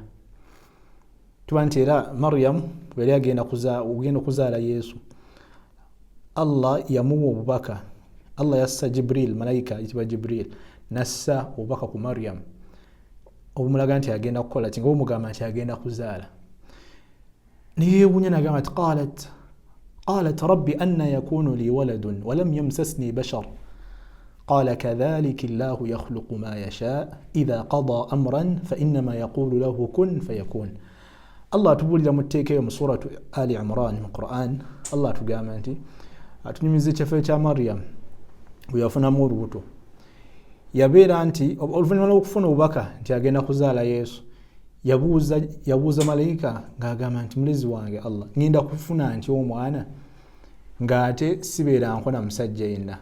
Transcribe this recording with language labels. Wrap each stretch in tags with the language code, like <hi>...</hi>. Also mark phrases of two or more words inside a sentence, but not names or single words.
<lg>Tuba nti era Maryam bwe yali agenda okuzaala Yesu, Allah yamuwa obubaka. Allah yassa Jibril, malayika ayitibwa Jibril, nassa obubaka ku Maryam obumulaga nti agenda kukola ki? Ng'omugamba nti agenda kuzaala. Neyeewuunya n'agamba nti</lg> <ar>قالت رب أنى يكون لي ولد ولم يمسسني بشر قال كذلك الله يخلق ما يشاء إذا قضى أمرا فإنما يقول له كن فيكون.</ar> <lg>Allah atubuulira mu tteeka eyo mu suratu Ali Imran mu Qur'an. Allah atugamba nti atunyumiza ekyaffe kya Maryam bwe yafunamu olubuto, yabeera nti oluvannyuma lw'okufuna obubaka nti agenda kuzaala Yesu, yabuuza malayika ng'agamba nti mulezi wange Allah, ngenda kufuna nti omwana ng'ate sibeera nkona musajja yenna.</lg>